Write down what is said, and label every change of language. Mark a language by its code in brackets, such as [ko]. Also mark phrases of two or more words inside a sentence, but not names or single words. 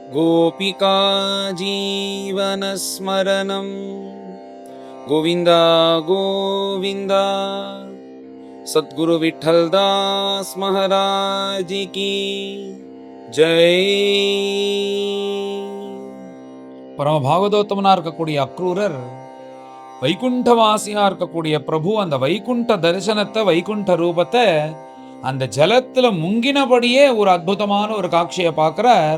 [sa] गोपिका जीवनस्मरणं गोविन्द गोविन्द। [hi] सद्गुरु विठ्ठलदास महाराज की जय। [ta] பரம பாகவதோத்தமனா இருக்கக்கூடிய அக்ரூரர் வைகுண்டவாசியா இருக்கக்கூடிய பிரபு அந்த வைகுண்ட தரிசனத்தை, வைகுண்ட ரூபத்தை அந்த ஜலத்துல முங்கினபடியே ஒரு அற்புதமான ஒரு காட்சியை பார்க்கிறார்.